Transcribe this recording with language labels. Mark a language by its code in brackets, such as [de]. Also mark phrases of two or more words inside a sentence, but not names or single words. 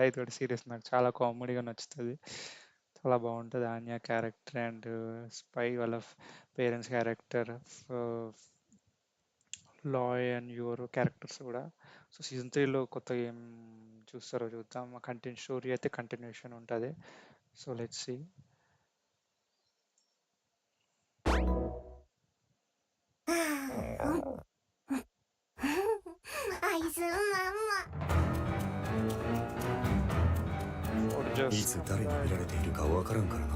[te] ఇది కూడా సీరియస్ నాకు చాలా కామెడీగా నచ్చుతుంది. చాలా బాగుంటుంది ఆన్య [en] character and spy [te] వాళ్ళ [en] parents character, [te] లాయ్ [en] and your characters [te] కూడా. సో సీజన్ 3లో కొత్తగా ఏం చూస్తారో చూద్దాం. [en] continue story [te] అయితే కంటిన్యూషన్ ఉంటుంది. [en] so let's see. 愛すまんま。 Or [ja] い [en] just [ja] つ誰に見られているかわからんからな。